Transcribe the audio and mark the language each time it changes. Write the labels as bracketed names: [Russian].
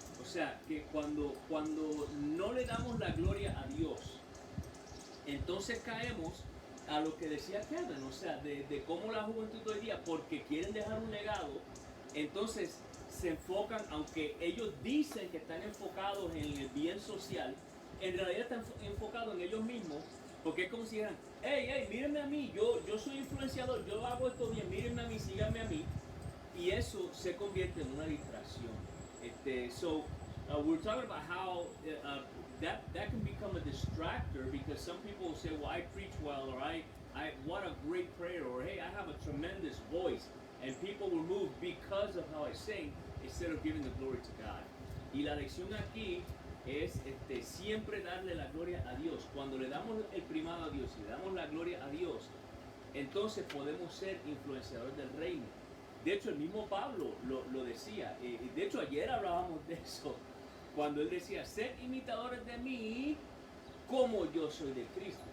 [Spanish] O sea, que cuando no le damos la gloria a Dios, entonces caemos a lo que decía Kevin, o sea, de cómo la juventud hoy día, porque quieren dejar un legado, entonces se enfocan, aunque ellos dicen que están enfocados en el bien social, en realidad están enfocados en ellos mismos, porque es como si dijeran, hey, mírenme a mí, yo soy influenciador, yo hago esto bien, mírenme a mí, síganme a mí, y eso se convierte en una distracción. [English] So we're talking about how that can become a distractor, because some people will say, well, I preach well, or I what a great prayer, or hey, I have a tremendous voice, and people will move because of how I sing instead of giving the glory to God. [Spanish] Y la lección aquí es siempre darle la gloria a Dios. Cuando le damos el primado a Dios y le damos la gloria a Dios, entonces podemos ser influenciadores del reino. De hecho, el mismo Pablo lo decía. De hecho, ayer hablábamos de eso, cuando él decía, sed imitadores de mí como yo soy de Cristo.